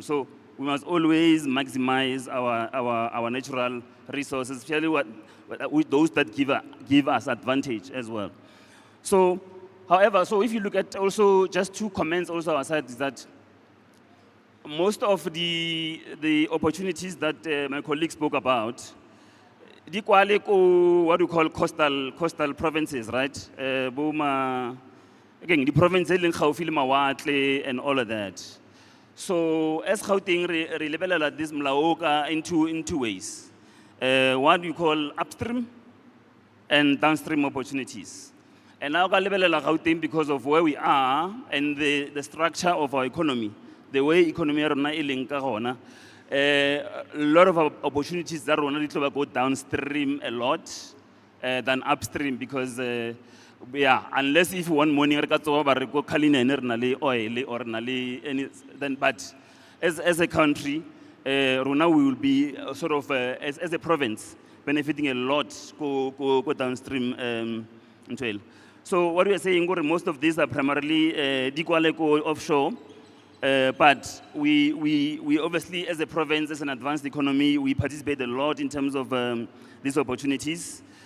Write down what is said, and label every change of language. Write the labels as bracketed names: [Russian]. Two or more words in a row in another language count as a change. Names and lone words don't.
[English] So we must always maximize our natural resources, especially with those that give us advantage as well. So, however, so if you look at also just 2 comments also aside is that most of the opportunities that my colleague spoke about, [Southern Sotho] di kwale ko [English] what we call coastal provinces, right? Again, the province [Southern Sotho] leng gaufi le mawatle [English] and all of that. So as Gauteng [Southern Sotho] re lebelela [English] this mlaoka in two ways. What we call upstream and downstream opportunities. And now [Southern Sotho] ka lebelela [English] Gauteng because of where we are and the structure of our economy, the way economy [Southern Sotho] ya rona e leng ka gona. [English] A lot of opportunities that [Southern Sotho] rona di tlo go [English] downstream a lot than upstream because yeah, unless if one morning [Southern Sotho] re ka tsoga ba re go Cullinan re na le [English] oil or [Southern Sotho] na le [English] any then, but as a country rona we will be sort of as a province benefiting a lot go downstream into. So what we are saying, most of these are primarily go offshore. But we obviously, as a province, as an advanced economy, we participate a lot in terms of these opportunities.